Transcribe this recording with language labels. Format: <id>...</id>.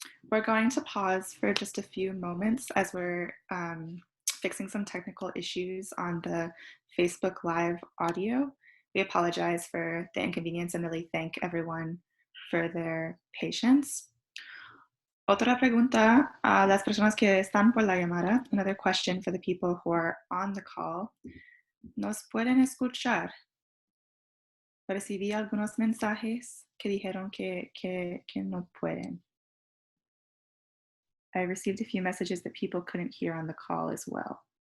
<en>We're going to pause for just a few moments as we're fixing some technical issues on the Facebook Live audio. We apologize for the inconvenience and really thank everyone for their patience.</en> <es>Otra pregunta a las personas que están por la llamada.</es> <en>Another question for the people who are on the call.</en> <es>¿Nos pueden escuchar? Recibí algunos mensajes que dijeron que no pueden.</es> <en>I received a few messages that people couldn't hear on the call as well.</en>